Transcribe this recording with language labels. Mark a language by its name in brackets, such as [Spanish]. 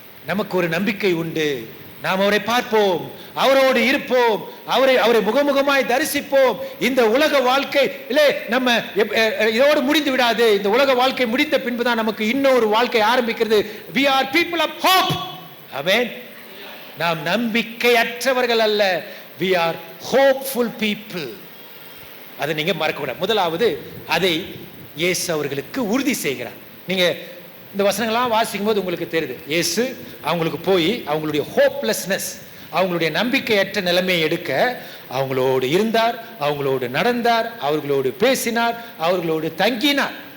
[Tamil] நமக்கு ஒரு நம்பிக்கை உண்டு. நாம் அவரை பார்ப்போம், அவரோடு இருப்போம், அவரை முகமுகமாய் தரிசிப்போம். இந்த உலக வாழ்க்கை இல்லை, நம்ம இதோடு முடிந்து விடாது. இந்த உலக வாழ்க்கை முடிந்த பின்புதான் நமக்கு இன்னொரு வாழ்க்கை ஆரம்பிக்கிறது. [English] we are people of hope. Amen. [Tamil] நாம் நம்பிக்கையற்றவர்கள் அல்ல, [English] we are hopeful people. [Tamil] அதை நீங்க மறக்க கூடாது. முதலாவது அதை இயேசு அவர்களுக்கு உறுதி செய்கிறார். நீங்க இந்த வசனங்கள்லாம் வாசிக்கும் போது உங்களுக்கு தெரியுது, இயேசு அவங்களுக்கு போய் அவங்களுடைய ஹோப்லெஸ்னஸ், அவங்களுடைய நம்பிக்கையற்ற நிலைமையை எடுக்க அவங்களோடு இருந்தார், அவங்களோடு நடந்தார், அவர்களோடு பேசினார், அவர்களோடு தங்கினார்.